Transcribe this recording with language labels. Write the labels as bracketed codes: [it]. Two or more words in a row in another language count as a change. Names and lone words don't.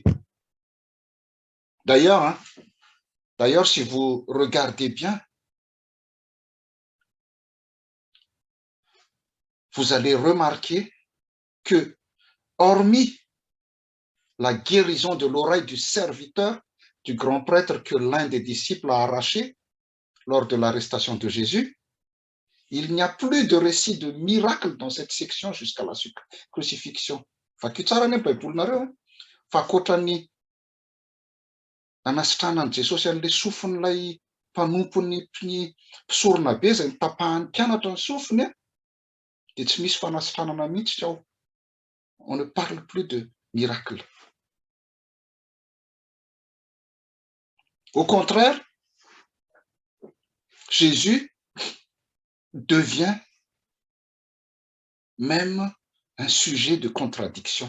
[fr] D'ailleurs, si vous regardez bien, vous allez remarquer que, hormis la guérison de l'oreille du serviteur du grand prêtre que l'un des disciples a arraché lors de l'arrestation de Jésus, il n'y a plus de récit de miracle dans cette section jusqu'à la crucifixion. [mg] Anasitranan'i Jesosy an'ilay sofon'ilay mpanompon'ny mpisorona be zay nitapahan'ny mpianatra ny sofiny, dia tsy misy fanasitranana mihitsy ao. [fr] On ne parle plus de miracle. Au contraire, Jésus devient même un sujet de contradiction.